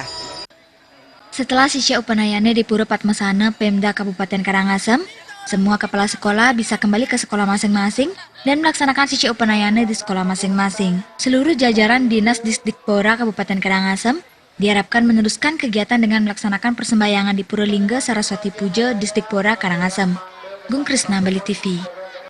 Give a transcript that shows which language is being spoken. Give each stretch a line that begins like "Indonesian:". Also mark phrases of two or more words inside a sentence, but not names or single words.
Indonesian: Setelah Sisya Upanayana di Pura Padmasana Pemda Kabupaten Karangasem, semua kepala sekolah bisa kembali ke sekolah masing-masing dan melaksanakan Sisya Upanayana di sekolah masing-masing. Seluruh jajaran Dinas Disdikpora Kabupaten Karangasem diharapkan meneruskan kegiatan dengan melaksanakan persembahyangan di Pura Lingga Saraswati Puja Disdikpora Karangasem. Gung Krisna, Bali TV.